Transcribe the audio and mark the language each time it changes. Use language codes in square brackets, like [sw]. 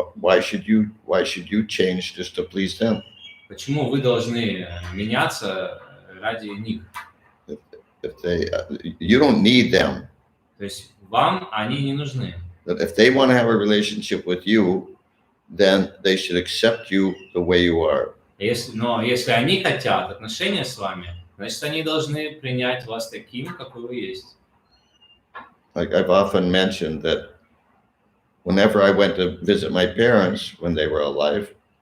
[en] Why should you change just to please them? [ru] Почему вы должны меняться ради них? [en] You don't need them. [ru] То есть вам они не нужны. [en] But if they want to have a relationship with you, then they should accept you the way you are. [ru] Но если они хотят отношения с вами, значит, они должны принять вас таким, какой вы есть. [en] Like I've often mentioned that whenever I went to visit my parents when they were alive,